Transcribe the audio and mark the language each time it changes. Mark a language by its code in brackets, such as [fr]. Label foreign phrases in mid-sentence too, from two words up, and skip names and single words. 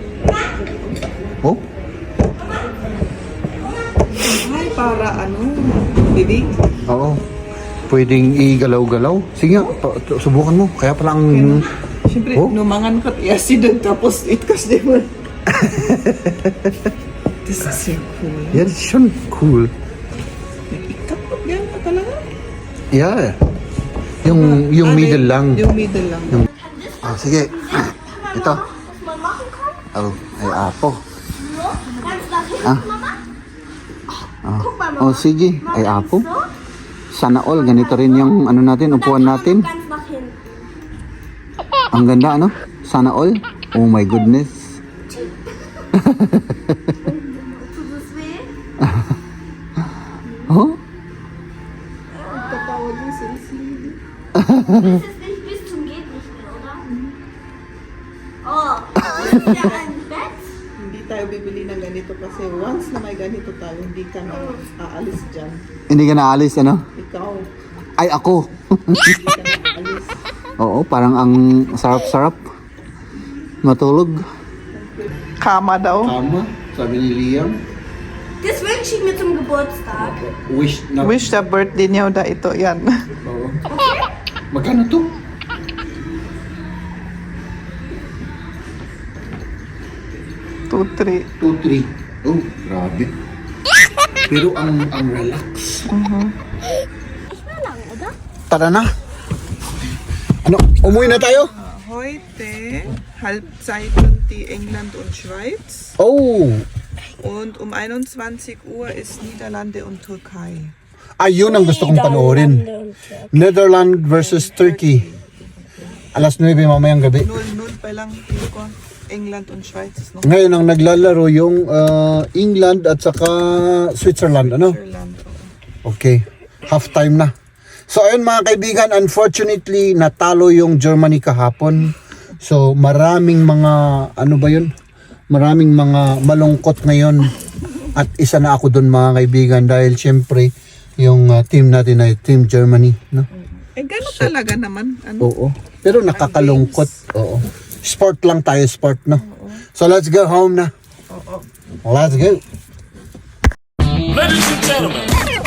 [tl] Oh. Ay, para ano, bibig. Oo. Pwedeng igalaw-galaw. Sige nga, subukan mo. Kaya pala ang... Siyempre, Oh? numangan ka acid tapos it kasi mo. [en] This is so cool. [tl] Yan, [de] schon cool. [tl] Ikat mo yan pa talaga. Yeah. Yung middle lang. Yung middle lang. Sige. Ito. [de] Was man machen kann? [tl] Oh, ay apo. [de] So, ganz nach hinten, Mama. Guck mal, Mama. [tl] Oh, sige. Ay apo. So, Sana all. Ganito rin yung ano natin, upuan natin. [de] ganz nach hinten. [tl] Ang ganda, ano? Sana all. [en] Oh my goodness. [de] Tut es weh? Oh? Das ist nicht bis zum geht nicht mehr, oder? Oh, das ist ja ein Bett. [tl] Hindi tayo bibili ng ganito kasi once na may ganito tayo, hindi ka na aalis dyan. Hindi ka naalis, ano? Ikaw, Ay, ako. hindi ka na aalis. Oo, parang ang sarap-sarap. Matulog. Kama daw. Tama, sabi ni Liam. [de] Das wünsche ich mir zum Geburtstag. [tl] Wish na. [en] Wish the birthday [tl] niya da ito, yan. Oo. Magkano to? [en] Two, three. 2-3. [tl] Oh, grabe. Pero ang relax. [de] Nicht mehr lang, oder? [tl] Tara na. Ano, umuwi na tayo? [de] Heute Halbzeiten die England und Schweiz Oh, und um 21 Uhr ist Niederlande und Türkei. [tl] ayun ang gusto kong panoorin. [en] Netherlands versus Turkey. [tl] Alas 9 mamayang gabi. 0-0 pa lang ko. [de] England und Schweiz ist noch [tl] Ngayon ang naglalaro yung England at saka Switzerland, ano? Irland. Okay, [en] half time [tl] na. So ayun mga kaibigan, unfortunately natalo yung Germany kahapon. So maraming mga maraming mga malungkot ngayon. At isa na ako doon mga kaibigan dahil syempre yung team natin ay Team Germany, no? Gano'n talaga naman. Oo. Pero nakakalungkot. Oo. Sport lang tayo, sport, no? [en] So let's go home na. Let's go. Ladies and gentlemen,